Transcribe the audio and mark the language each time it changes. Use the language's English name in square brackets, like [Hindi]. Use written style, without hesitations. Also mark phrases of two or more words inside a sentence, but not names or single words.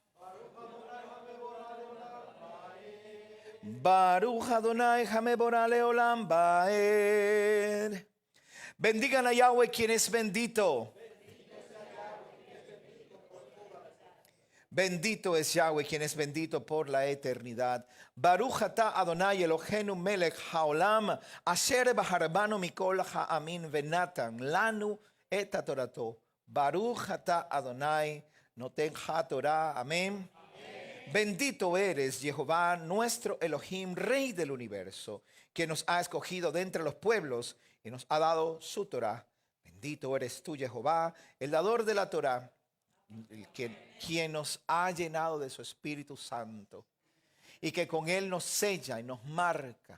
[Hebrew] ברוך אדני המבורך לעולם ועד. [Spanish] Bendigan a Yahweh quien es bendito. Bendito es Yahweh, quien es bendito por la eternidad. [Hebrew] ברוך אתה אדני אלהינו מלך העולם אשר בחר בנו מכל העמים ונתן לנו את תורתו. ברוך אתה אדני נותן התורה. [Spanish] Amén. Bendito eres, Jehová, nuestro Elohim, Rey del universo, que nos ha escogido de entre los pueblos y nos ha dado su Torah. Bendito eres tú, Jehová, el dador de la Torah, quien nos ha llenado de su Espíritu Santo y que con él nos sella y nos marca.